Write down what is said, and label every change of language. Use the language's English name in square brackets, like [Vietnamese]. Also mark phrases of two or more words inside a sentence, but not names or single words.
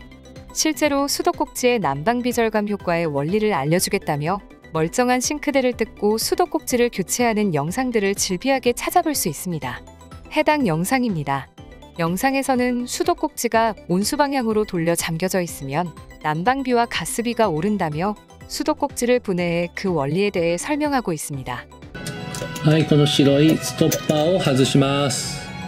[Korean] 실제로 수도꼭지의 난방비 절감 효과의 원리를 알려주겠다며 멀쩡한 싱크대를 뜯고 수도꼭지를 교체하는 영상들을 질비하게 찾아볼 수 있습니다. 해당 영상입니다. 영상에서는 수도꼭지가 온수 방향으로 돌려 잠겨져 있으면 난방비와 가스비가 오른다며 수도꼭지를 분해해 그 원리에 대해 설명하고 있습니다. [Japanese] はい、この白いストッパーを外します。